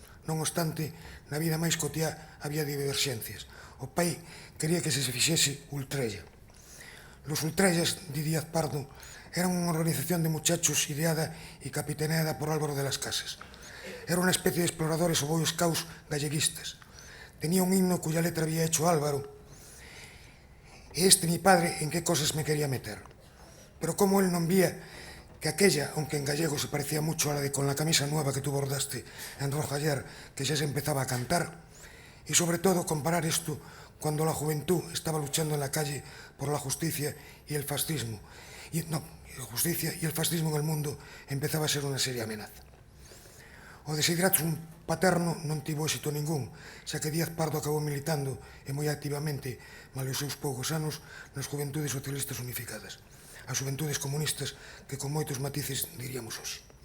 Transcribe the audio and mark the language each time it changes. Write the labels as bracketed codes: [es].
[gl] Non obstante, na vida máis cotiá había diverxencias. O pai quería que se fixese Ultrella. [es] Los Ultrellas, di Díaz Pardo, eran unha organización de muchachos ideada e capitaneada por Álvaro de las Casas. [gl] Era unha especie de exploradores ou boy scouts galleguistas. [es] Tenía un himno cuya letra había hecho Álvaro. E mi padre, en qué cosas me quería meter. Pero como él non vía que aquella, aunque en gallego se parecía mucho a la de Con la camisa nueva que tú bordaste en rojo ayer, que ya se empezaba a cantar, y sobre todo comparar esto cuando la juventud estaba luchando en la calle por la justicia y el fascismo. La justicia y el fascismo en el mundo empezaba a ser unha seria amenaza. [gl] O desideratum paterno non tivo éxito ningún, xa que Díaz Pardo acabou militando e moi activamente, malia os seus poucos anos, nas Juventudes Socialistas Unificadas, as Juventudes Comunistas que con moitos matices diríamos hoxe.